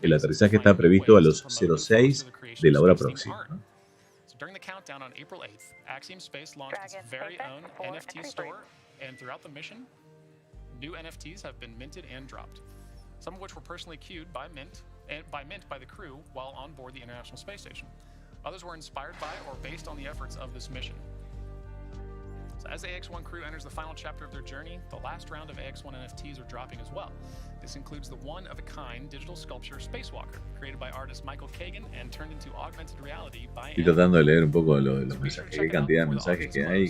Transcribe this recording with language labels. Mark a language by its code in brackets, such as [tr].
[es] El aterrizaje está previsto a los 06 de la hora próxima, ¿no? [en] During the countdown on April 8th, Axiom Space launched its very own NFT store, and throughout the mission, new NFTs have been minted and dropped. Some of which were personally queued by Mint by the crew while on board the International Space Station. Others were inspired by or based on the efforts of this mission. So as the AX1 crew enters the final chapter of their journey, the last round of AX1 NFTs are dropping as well. This includes the one-of-a-kind digital sculpture Spacewalker, created by artist Michael Kagan and turned into augmented reality by [es] Estoy tratando de leer un poco los mensajes. Qué cantidad de mensajes que hay.